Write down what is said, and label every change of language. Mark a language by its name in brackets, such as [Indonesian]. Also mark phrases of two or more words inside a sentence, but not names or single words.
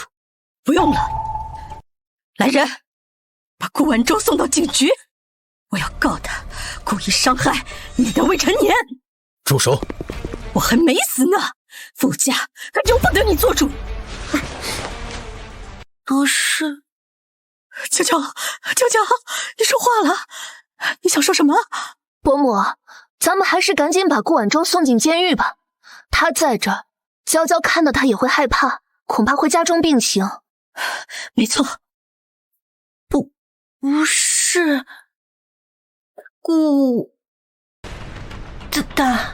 [Chinese] 不用了，来人，把顾晚舟送到警局，我要告他故意傷害你的未成年。住手！我還沒死呢，傅家可由不得你做主。不是，娇嬌，你說話了，你想說什麼？伯母，咱們還是趕緊把顧晚舟送進監獄吧。他在這兒，嬌嬌看到他也會害怕，恐怕會加重病情。沒錯，不是，顧大，